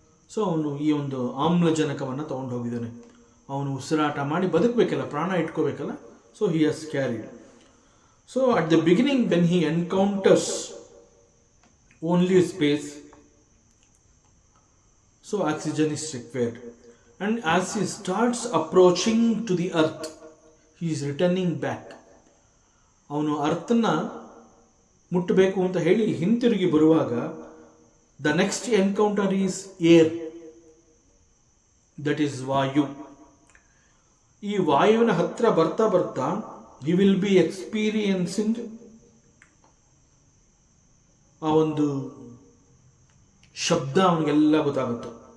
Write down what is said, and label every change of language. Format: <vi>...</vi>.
<kn>So ಅವನು ಈ ಒಂದು ಆಮ್ಲಜನಕವನ್ನು ತಗೊಂಡು ಹೋಗಿದ್ದಾನೆ. ಅವನು ಉಸಿರಾಟ ಮಾಡಿ ಬದುಕಬೇಕಲ್ಲ, ಪ್ರಾಣ ಇಟ್ಕೋಬೇಕಲ್ಲ.</kn> <en>So he has carried. So at the beginning when he encounters only space, so oxygen is required. And as he starts approaching to the earth, he is returning back.</en> <kn>ಅವನು ಅರ್ಥನ ಮುಟ್ಟಬೇಕು ಅಂತ ಹೇಳಿ ಹಿಂತಿರುಗಿ ಬರುವಾಗ</kn> <en>the next encounter is air, that is</en> <kn>ವಾಯು. ಈ ವಾಯುವಿನ ಹತ್ರ ಬರ್ತಾ ಬರ್ತಾ</kn> <en>he will be experiencing</en> <kn>ಆ ಒಂದು ಶಬ್ದ ಅವನಿಗೆಲ್ಲ ಗೊತ್ತಾಗುತ್ತೆ.</kn>